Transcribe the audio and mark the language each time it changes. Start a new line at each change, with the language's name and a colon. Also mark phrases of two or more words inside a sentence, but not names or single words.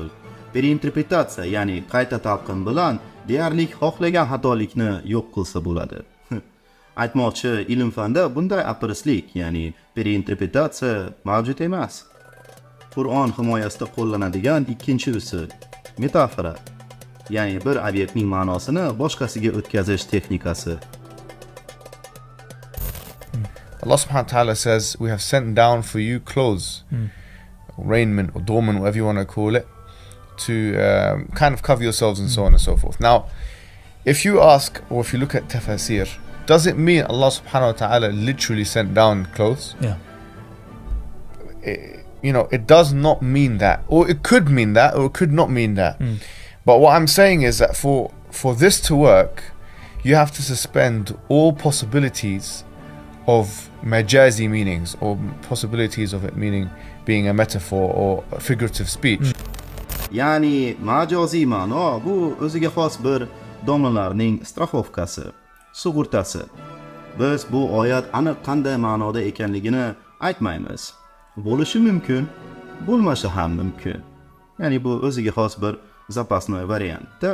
Uzbek: Reinterpretatsiya, ya'ni qayta talqin bilan deyarli xohlagan xatolikni yo'q qilsa bo'ladi. Aytmoqchi, ilm fanda bunday apirislik, ya'ni reinterpretatsiya mavjud emas. Qur'on himoyasida qo'llanadigan ikkinchi usul metafora, ya'ni bir obyektning ma'nosini boshqasiga o'tkazish texnikasi.
Arabic: الله سبحانه وتعالى
English: says, we have sent down for you clothes, raiment or dormant, whatever you want to call it, to kind of cover yourselves and so on and so forth. Now, if you ask, or if you look at tafsir, does it mean
Arabic: الله سبحانه وتعالى
English: literally sent down clothes? Yeah. It does not mean that, or it could mean that, or it could not mean that. But what I'm saying is that for this to work, you have to suspend all possibilities of majazi meanings, or possibilities of it being a metaphor or a figurative speech.
Uzbek: Ya'ni majoziy ma'no bu o'ziga xos bir domlalarning strafovkasi, sug'urtasi. Biz bu oyat aniq qanday ma'noda ekanligini aytmaymiz. Bo'lishi mumkin, bo'lmashi ham mumkin. Ya'ni bu o'ziga xos bir zapasnoy variantda.